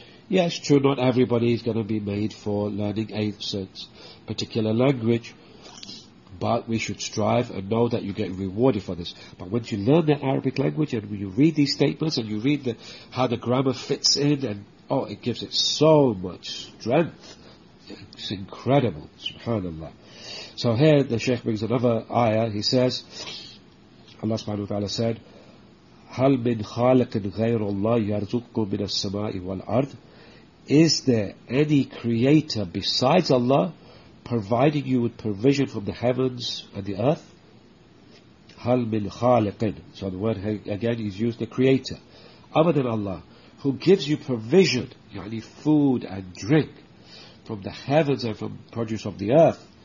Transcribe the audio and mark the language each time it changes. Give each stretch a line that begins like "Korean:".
English: Yes, true, not everybody is going to be made for learning a particular language, but we should strive and know that you get rewarded for this. But once you learn the Arabic language, and when you read these statements, and you read the how the grammar fits in, and oh, it gives it so much strength. It's incredible, subhanAllah. So here the Shaykh brings another ayah. He says, Allah subhanahu wa ta'ala said,
Arabic: هَلْ مِنْ خَالَقٍ غَيْرُ اللَّهِ يَرْزُقُكُمْ مِنَ السَّمَاءِ وَالْأَرْضِ.
English: Is there any creator besides Allah providing you with provision from the heavens and the earth?
Arabic: هَلْ مِنْ خَالَقٍ.
English: So the word again is used, the creator. Other than Allah, who gives you provision, يعني food and drink, from the heavens and from produce of the earth.